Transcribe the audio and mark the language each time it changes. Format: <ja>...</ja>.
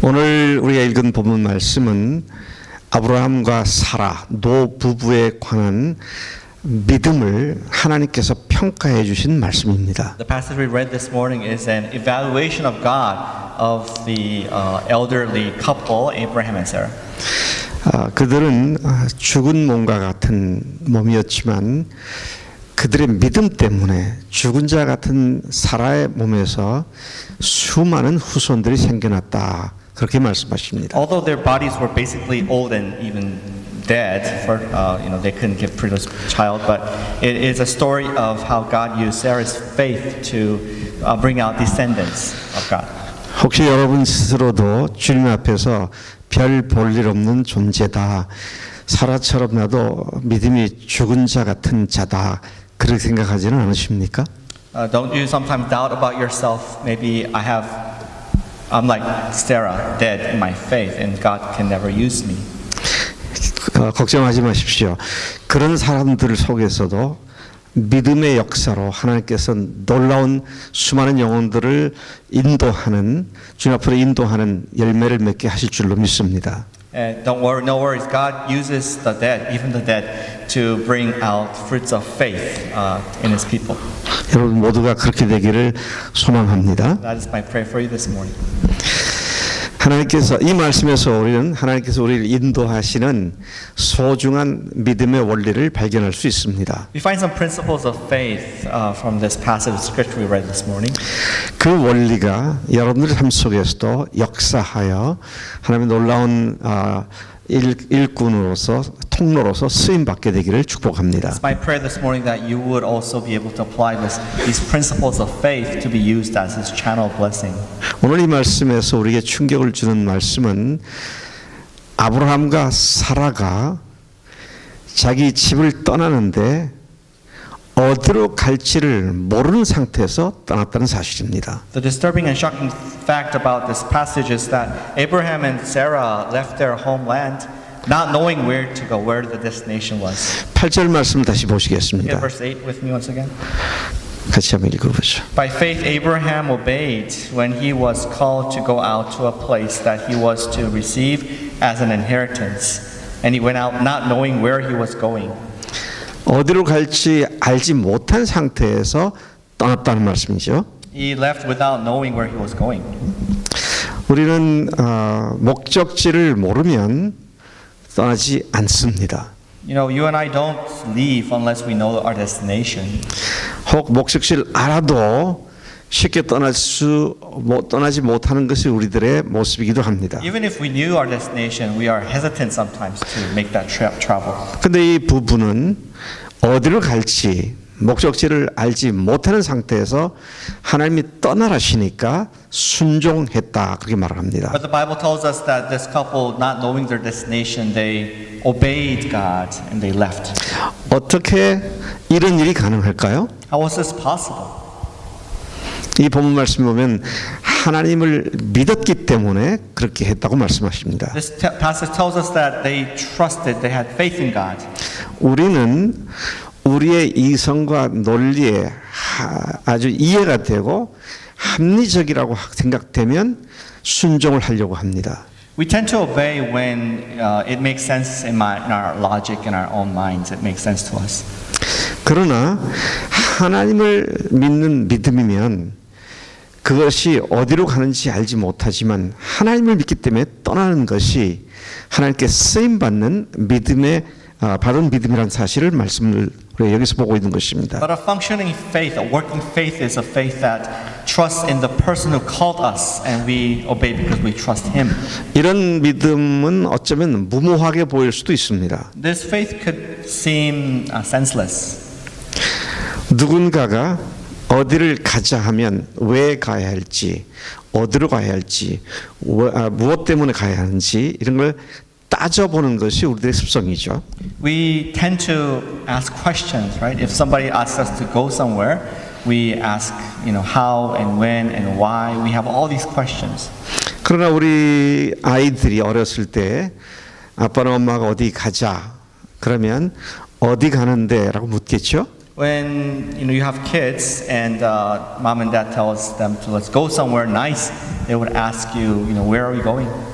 <ko>오늘 우리가 읽은 본문 말씀은 아브라함과 사라 노 부부에 관한 믿음을 하나님께서 평가해 주신 말씀입니다.</ko> <en>The passage we read this morning is an evaluation of God of the elderly couple, Abraham and Sarah.</en> <ko>그들은 죽은 몸과 같은 몸이었지만 그들의 믿음 때문에 죽은 자 같은 사라의 몸에서 수많은 후손들이 생겨났다. 그렇게 말씀하십니다.</ko> <en>Although their bodies were basically old and even dead, for they couldn't give birth to a child, but it is a story of how God used Sarah's faith to bring out descendants of God.</en> <ko>혹시 여러분 스스로도 주님 앞에서 별 볼 일 없는 존재다. 사라처럼 나도 믿음이 죽은 자 같은 자다. 그렇게 생각하지는 않으십니까?</ko> <en>Don't you sometimes doubt about yourself? Maybe I'm like Sarah, dead in my faith, and God can never use me.</en> <ko>걱정하지 마십시오. 그런 사람들 속에서도 믿음의 역사로 하나님께서 놀라운 수많은 영혼들을 인도하는 주님 앞으로 인도하는 열매를 맺게 하실 줄로 믿습니다.</ko> <en>Don't worry, no worries. God uses the dead, even the dead, to bring out fruits of faith in His people.</en> <ko>여러분 모두가 그렇게 되기를 소망합니다.</ko> <en>That is my prayer for you this morning.</en> <ko>하나님께서 이 말씀에서 하나님께서 우리를 인도하시는 소중한 믿음의 원리를 발견할 수 있습니다.</ko> <en>We find some principles of faith from this passage of scripture we read this morning.</en> <ko>그 원리가 여러분들의 삶 속에서도 역사하여 하나님의 놀라운 일꾼으로서 통로로서 쓰임 받게 되기를 축복합니다.</ko> <en>It's my prayer this morning that you would also be able to apply these principles of faith to be used as His channel of blessing.</en> <ko>오늘 이 말씀에서 우리에게 충격을 주는 말씀은 아브라함과 사라가 자기 집을 떠나는데 어디로 갈지를 모르는 상태에서 떠났다는 사실입니다.</ko> <en>The disturbing and shocking fact about this passage is that Abraham and Sarah left their homeland not knowing where to go, where the destination was.</en> <ko>8절 말씀을 다시</ko> <en>Look</en> <ko>보시겠습니다.</ko> <en>at verse 8 with me once again.</en> <ko>같이 한번 읽어보죠.</ko> <en>By faith Abraham obeyed when he was called to go out to a place that he was to receive as an inheritance, and he went out not knowing where he was going.</en> <ko>어디로 갈지 알지 못한 상태에서 떠났다는 말씀이죠.</ko> <en>He left without knowing where he was going.</en> <ko>우리는 목적지를 모르면 떠나지 않습니다.</ko> <en>You know, you and I don't leave unless we know our destination.</en> <ko>혹 목적지를 알아도 쉽게 떠나지 못하는 것이 우리들의 모습이기도 합니다.</ko> <en>Even if we knew our destination, we are hesitant sometimes to make that travel.</en> <ko>근데 이 부부는 어디로 갈지 목적지를 알지 못하는 상태에서 하나님이 떠나라시니까 순종했다 그렇게 말을 합니다.</ko> <en>But the Bible tells us that this couple, not knowing their destination, they obeyed God and they left.</en> <ko>어떻게 이런 일이 가능할까요?</ko> <en>How was this possible?</en> <ko>이 본문 말씀 보면 하나님을 믿었기 때문에 그렇게 했다고 말씀하십니다.</ko> <en>This passage tells us that they trusted, they had faith in God.</en> <ko>우리는 우리의 이성과 논리에 아주 이해가 되고 합리적이라고 생각되면 순종을 하려고 합니다.</ko> <en>We tend to obey when it makes sense in our logic, in our own minds. It makes sense to us.</en> <ko>그러나 하나님을 믿는 믿음이면 그것이 어디로 가는지 알지 못하지만 하나님을 믿기 때문에 떠나는 것이 하나님께 쓰임받는 믿음의 받은 믿음이라는 사실을 말씀을 우리가 여기서 보고 있는 것입니다.</ko> <en>But a functioning faith, a working faith is a faith that trusts in the person who called us and we obey because we trust Him.</en> <ko>이런 믿음은 어쩌면 무모하게 보일 수도 있습니다.</ko> <en>This faith could seem senseless.</en> <ko>누군가가 어디를 가자 하면 왜 가야 할지, 어디로 가야 할지, 무엇 때문에 가야 하는지 이런 걸 따져보는 것이 우리들의 습성이죠.</ko> <en>We tend to ask questions, right? If somebody asks us to go somewhere, we ask, how and when and why. We have all these questions.</en> <ko>그러나 우리 아이들이 어렸을 때 아빠나 엄마가 어디 가자 그러면 어디 가는데라고 묻겠죠?</ko> <en>When you have kids and mom and dad tells them to let's go somewhere nice, they would ask you, where are we going?</en>